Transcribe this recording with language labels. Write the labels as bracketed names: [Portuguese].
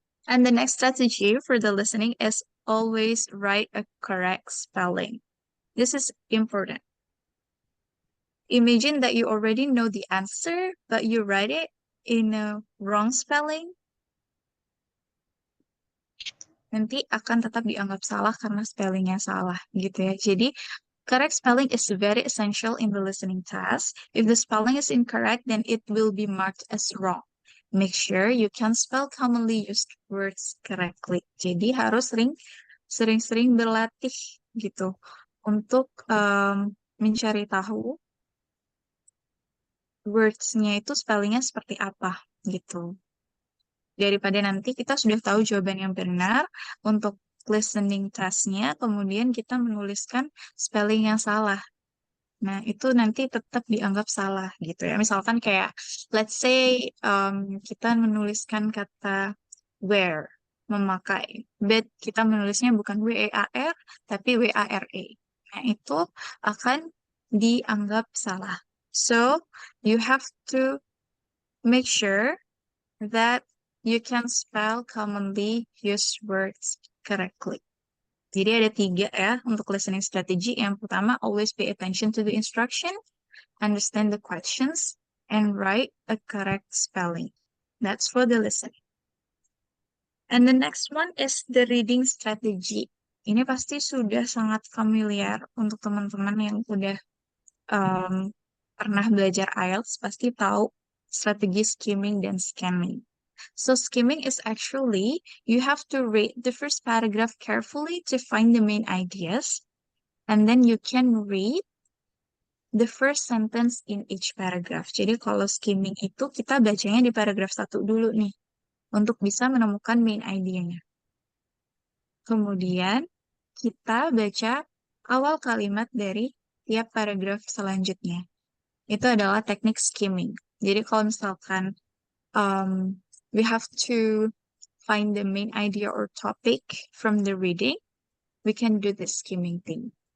[English] And the next strategy for the listening is always write a correct spelling. This is important. Imagine that you already know the answer, but you write it in a wrong spelling. [Indonesian] Nanti akan tetap dianggap salah karena spellingnya salah, gitu ya. Jadi, [English] correct spelling is very essential in the listening task. If the spelling is incorrect, then it will be marked as wrong. Make sure you can spell commonly used words correctly. [Indonesian] Jadi, harus sering-sering berlatih, gitu, untuk mencari tahu words-nya itu spellingnya seperti apa gitu. Daripada nanti kita sudah tahu jawaban yang benar untuk listening task-nya, kemudian kita menuliskan spelling yang salah. Nah, itu nanti tetap dianggap salah gitu ya. Misalkan kayak, [English] let's say [Indonesian] kita menuliskan kata wear, memakai. But kita menulisnya bukan W-E-A-R, tapi W-A-R-E. Nah, itu akan dianggap salah. [English] So, you have to make sure that you can spell commonly used words correctly. [Indonesian] Jadi ada 3 ya untuk listening strategy. Yang pertama, [English] always pay attention to the instruction, understand the questions, and write a correct spelling. That's for the listening. And the next one is the reading strategy. [Indonesian] Ini pasti sudah sangat familiar untuk teman-teman yang udah pernah belajar IELTS, pasti tahu strategi skimming dan scanning. [English] So skimming is actually, you have to read the first paragraph carefully to find the main ideas, and then you can read the first sentence in each paragraph. [Indonesian] Jadi kalau skimming itu kita bacanya di paragraf 1 dulu nih, untuk bisa menemukan main idenya. Kemudian kita baca awal kalimat dari tiap paragraf selanjutnya. Itu adalah teknik skimming. Jadi kalau misalkan [English] we have to find the main idea or topic from the reading, we can do the skimming thing.